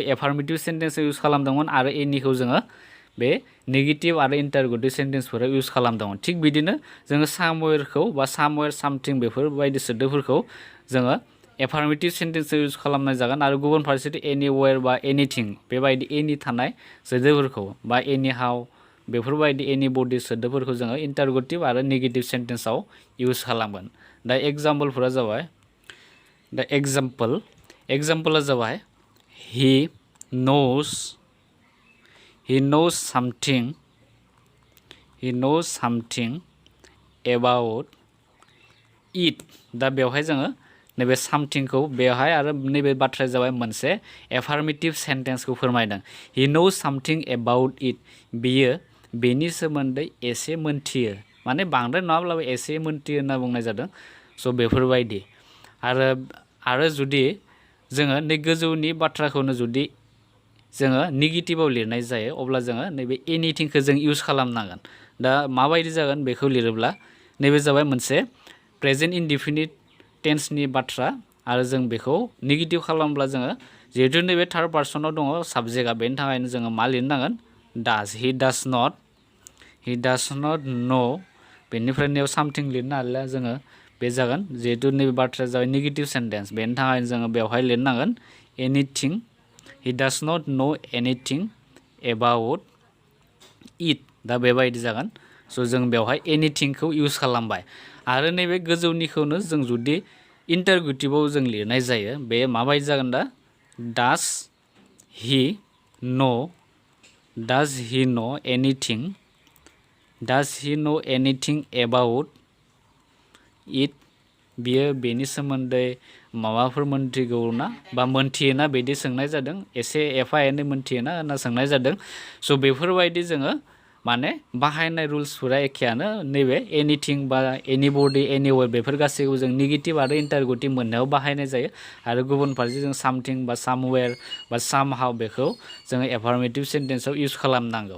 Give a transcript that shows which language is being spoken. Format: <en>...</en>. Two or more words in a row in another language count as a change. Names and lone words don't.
<en>affirmative sentenceआव</en> <brx>इउज खालामदोंमोन आरो एनिखौ जोङो बे नेगेटिभ आरो इन्टारगेटिभ सेन्टेन्सफोराव इउज खालामदोंमोन थिग बिदिनो जोङो सामवेरखौ बा सामवेर सामथिं बेफोरबायदि सोदोबफोरखौ जोङो</brx> <en>affirmative sentenceआव</en> <brx>इउज खालामनाय जागोन आरो गुबुन फारसेथिं एनिवेर बा एनिथिं बेबायदि एनि थानाय सोदोबफोरखौ बा एनिहाव बेफोरबायदि एनिबडि सोदोबफोरखौ जोङो इन्टारगेटिभ आरो</brx> <en>negative sentenceआव</en> <brx>इउज खालामगोन दा एग्जाम्पलफोरा जाबाय एग्जाम्पला जाबाय</brx> <en>he knows something about it</en> <brx>दा बेवहाय जोङो नैबे सामथिंखौ बेवहाय आरो नैबे बाथ्राया जाबाय मोनसे</brx> <en>affirmative sentenceखौ</en> <brx>फोरमायदों</brx> <en>he knows something about it</en> <brx>बियो बेनि सोमोन्दै एसे मोनथियो माने बांद्राय नङाब्लाबो एसे मोनथियो होनना बुंनाय जादों स' बेफोरबायदि आरो जुदि जोङो नै गोजौनि बाथ्राखौनो जुदि जोङो नेगेटिभाव लिरनाय जायो अब्ला जोङो नैबे एनिथिंखौ जों इउज खालामनांगोन दा माबायदि जागोन बेखौ लिरोब्ला नैबे जाबाय मोनसे</brx> <en>present indefinite tenseनि</en> <brx>बाथ्रा आरो जों बेखौ नेगेटिभ खालामब्ला जोङो जिहेतु नैबे</brx> <en>third personआव</en> <brx>दङ साबजेक्टआ बेनि थाखायनो जोङो मा लिरनांगोन</brx> <en>does he does not know</en> <brx>बेनिफ्राय नैयाव सामथिं लिरनो हालिया जोङो बे जागोन जिहेतु नैबे बाथ्राया जाबाय</brx> <en>negative sentence</en> <brx>बेनि थाखायनो जोङो बेवहाय लिरनांगोन एनिथिं</brx> <en>he does not know anything about it</en> <brx>दा बेबायदि जागोन स' जों बेवहाय एनिथिंखौ इउज खालामबाय आरो नैबे गोजौनिखौनो जों जुदि इन्टारगेटिभआव जों लिरनाय जायो बे माबायदि जागोन दा</brx> <en>does he know anything about it</en> <brx>बियो बेनि सोमोन्दै माबाफोर मोनथिगौ ना बा मोनथियोना बिदि सोंनाय जादों एसे एफा एनै मोनथियोना होनना सोंनाय जादों स' बेफोरबायदि जोङो माने बाहायनाय रुल्सफोरा एखेयानो नैबे एनिथिं बा</brx> <en>anybody anywhere</en> <brx>बेफोर गासैखौबो जों नेगेटिभ आरो इन्टारगेटिभ मोननायाव बाहायनाय जायो आरो गुबुन फारसे जों सामथिं बा सामवेयर बा सामहाउ बेखौ जोङो</brx> <en>affirmative sentenceआव</en> <brx>इउज खालामनांगौ।</brx>